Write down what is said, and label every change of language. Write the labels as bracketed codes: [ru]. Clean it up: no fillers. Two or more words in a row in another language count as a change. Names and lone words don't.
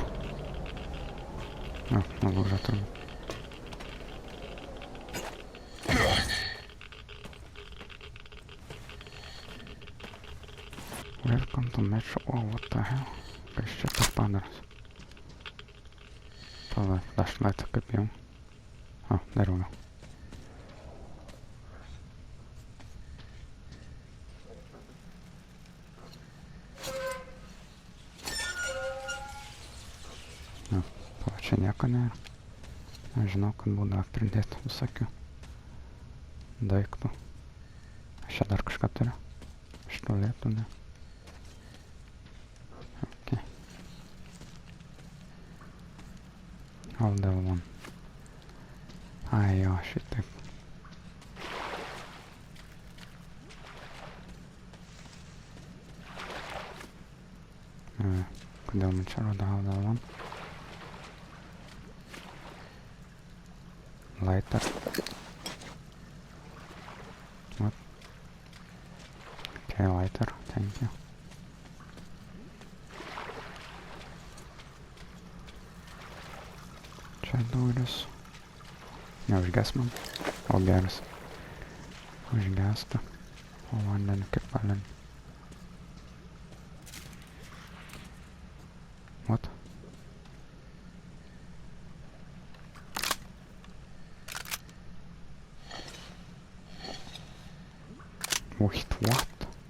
[en] No, znovu žatrbu. Welcome to Metro. Oh, what the hell? [lt] Kas čia tas padaras? Pala, flashlight kaip jau. O, dar daugiau. Nu, pala, čia nieko nėra. Aš žinau, kad būdavo pridėti visokių daiktų. Aš čia dar kažką turiu. Iš tualetų, ne? [en] All the one. [lt] Ai jo, šitaip. Kodėl man čia rodo [en] all the one? Lighter. What? Okay, lighter, thank you. [lt] Čia durys. Neužges man. O geras. Užgesta. O vandenį kaip vandenį. [en] What? Wait, what?